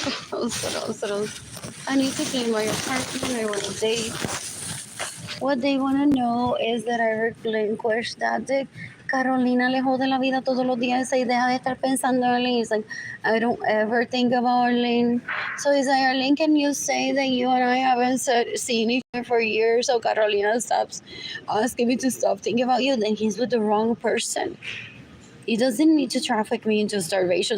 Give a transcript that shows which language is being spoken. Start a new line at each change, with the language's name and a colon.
English: What? I need to clean my apartment. I want to date. What they want to know is that I relinquished that dick.
Spanish: Carolina le jode la vida todos los días y deja de estar pensando en Arlene.
English: He's like, I don't ever think about Arlene. So he's like, Arlene, can you say that you and I haven't seen each other for years? So Carolina stops asking me to stop thinking about you. Then he's with the wrong person. He doesn't need to traffic me into starvation.